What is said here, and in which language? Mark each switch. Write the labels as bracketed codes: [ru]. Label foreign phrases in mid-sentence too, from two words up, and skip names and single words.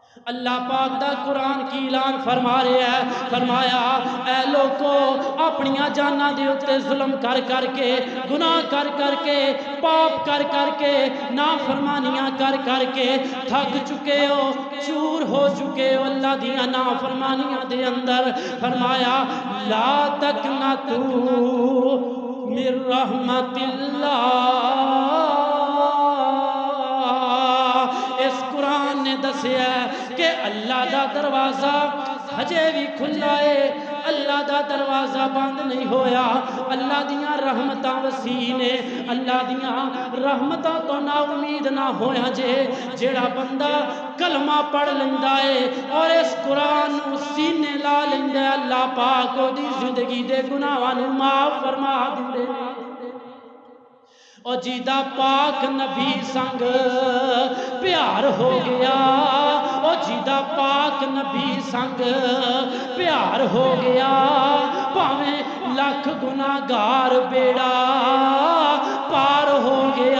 [pa] اللہ پاک دا قرآن کی اعلان فرما رہے ہیں، فرمایا اے لوگو اپنیاں جاناں دے اتے ظلم کر کر کے، گناہ کر کر کے، پاپ کر کر کے، نافرمانیاں کر کر کے تھک چکے ہو، چور ہو چکے ہو اللہ دیاں نافرمانیاں دے اندر، فرمایا [ar] لا تقنطوا من رحمت اللہ۔ [pa] اس قرآن نے دسیا کہ اللہ دا دروازہ ہجے بھی کھلا ہے، اللہ دا دروازہ بند نہیں ہویا، اللہ دیاں رحمتاں وسیع نے، اللہ دیاں رحمتاں تو نا امید نہ ہویا جے، جیڑا بندہ کلمہ پڑھ لیندا ہے اور اس قرآن نو سینے لا لیندا ہے، اللہ پاک او دی زندگی دے گناہاں نو معاف فرما دیندے نے۔ او جیدہ پاک نبی سنگ پیار ہو گیا، او جیدہ پاک نبی سنگ پیار ہو گیا، پاویں لاکھ گناہگار بیڑا پار ہو گیا،